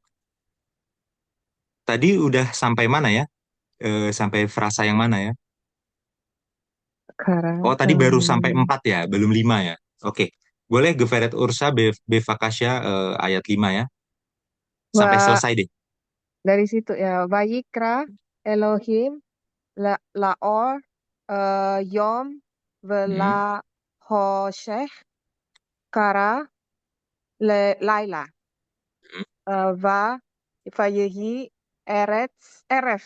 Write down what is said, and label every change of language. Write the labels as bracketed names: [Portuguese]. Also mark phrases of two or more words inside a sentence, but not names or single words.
[Indonesian] Tadi udah sampai mana ya? Sampai frasa yang mana ya? Oh, tadi baru sampai 4 ya, belum 5 ya. Oke. Boleh Geveret Ursa Befakasya ayat 5 ya. Sampai selesai deh. Dari situ ya. [Hebrew] ויקרא אלוהים לאור יום ולחושך קרא לילה ו ויהי ערב